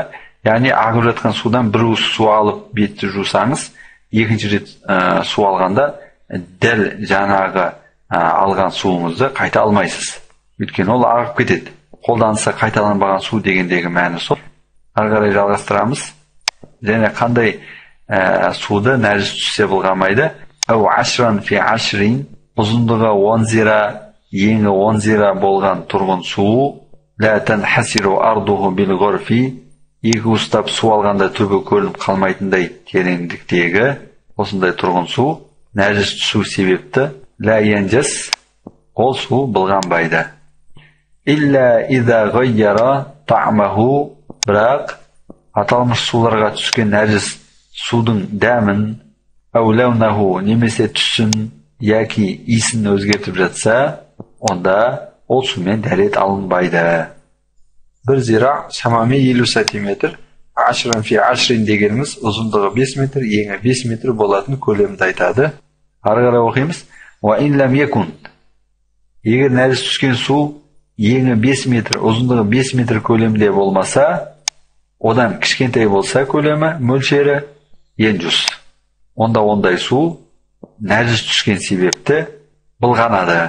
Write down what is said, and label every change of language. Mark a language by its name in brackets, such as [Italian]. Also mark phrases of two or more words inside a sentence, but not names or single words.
[Kazakh] Яғни ағып жатқан судан бір уыс су алып бетті жусаңыз, екінші рет су алғанда дәл жаңағы алған суыңызды қайта алмайсыз. Өйткені ол ағып кетеді. Қолданысы қайталанбаған су дегендегі мәні сол. Ары қарай жалғастырамыз. Және қандай суды нәжіс түссе былғамайды. [Arabic] أو عشرا في عشر, [Kazakh] ұзындығы 10 зира, ені 10 зира болған тұрғын су. [Arabic] لا تنحسر أرضه بالغرف, [Kazakh] екі ұстап су алғанда түбі көрініп қалмайтындай тереңдіктегі осындай тұрғын су, нәжіс түсу себепті [Arabic] لا ينجس, [Kazakh] ол су былғанбайды. [Arabic] إلا إذا غير طعمه, [Kazakh] бірақ аталмыш суларға түскен нәжіс судың дәмін, [Arabic] أو لونه, [Kazakh] немесе түсін яки исін өзгертіп жатса, онда ол сумен дәрет алынбайды. Bir zira şamami 50 сантиметр, [Arabic] عشرا في عشر [Kazakh] дегеніміз ұзындығы 5 метр, ені 5 метр болатын көлемді айтады. Ары қарай оқимыз. [Arabic] وإن لم يكن, [Kazakh] егер нәжіс түскен су ені 5 метр, ұзындығы 5 метр көлемде болмаса, одан кішкентай болса көлемі, мөлшері енжус. Онда ондай су нәжіс түскен себепті былғанады.